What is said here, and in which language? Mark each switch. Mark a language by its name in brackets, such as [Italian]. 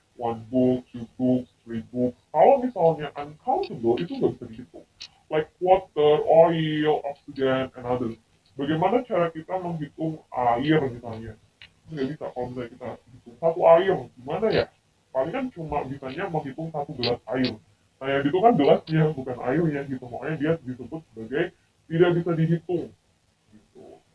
[English] One book, two books, three books. [Indonesian] Kalau misalnya uncountable itu nggak bisa dihitung. [English] Like water, oil, oxygen, and others. [Indonesian] Bagaimana cara kita menghitung air misalnya? Nggak bisa kalau misalnya kita hitung satu air, gimana ya? Paling kan cuma bisanya menghitung satu gelas air. Nah yang itu kan gelasnya, bukan airnya gitu. Makanya dia disebut sebagai tidak bisa dihitung. Gitu.